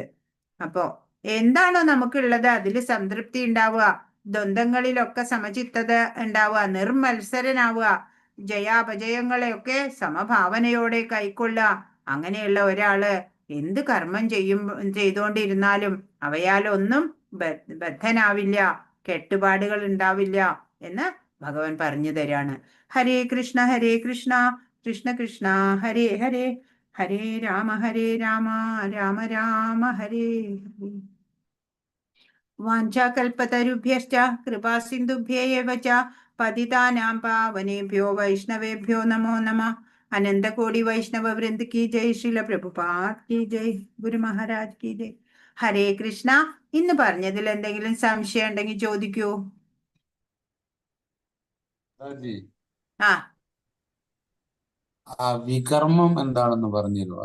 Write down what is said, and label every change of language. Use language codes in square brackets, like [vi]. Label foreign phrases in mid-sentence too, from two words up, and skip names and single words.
[ml] അപ്പോ എന്താണോ നമുക്കുള്ളത് അതിൽ സംതൃപ്തി ഉണ്ടാവുക, ദ്വന്ദ്ങ്ങളിലൊക്കെ സമചിത്തത ഉണ്ടാവുക, നിർമത്സരനാവുക, ജയാപജയങ്ങളെയൊക്കെ സമഭാവനയോടെ കൈക്കൊള്ളുക. അങ്ങനെയുള്ള ഒരാള് എന്ത് കർമ്മം ചെയ്തുകൊണ്ടിരുന്നാലും അവയാലൊന്നും ബദ്ധനാവില്ല, കെട്ടുപാടുകൾ ഉണ്ടാവില്ല എന്ന് ഭഗവാൻ പറഞ്ഞു തരാണ്. [sa] ഹരേ കൃഷ്ണ കൃഷ്ണ കൃഷ്ണ ഹരേ ഹരേ, ഹരേ രാമ രാമ രാമ ഹരേ ഹരേ. വാഞ്ചാകൽപതരുഭ്യശ്ച കൃപാ സിന്ധുഭ്യേവ ച പതിതാനാം പാവനേഭ്യോ വൈഷ്ണവേഭ്യോ നമോ നമഃ. [hi] अनंतकोटि वैष्णव वृंद की जय. श्रील प्रभुपाद की जय. गुरु महाराज की जय. [sa] ഹരേ കൃഷ്ണ. [ml] ഇന്ന് പറഞ്ഞതിൽ എന്തെങ്കിലും സംശയം ഉണ്ടെങ്കിൽ ചോദിക്കൂ. വികർമ്മം എന്താണെന്ന് പറഞ്ഞല്ലോ.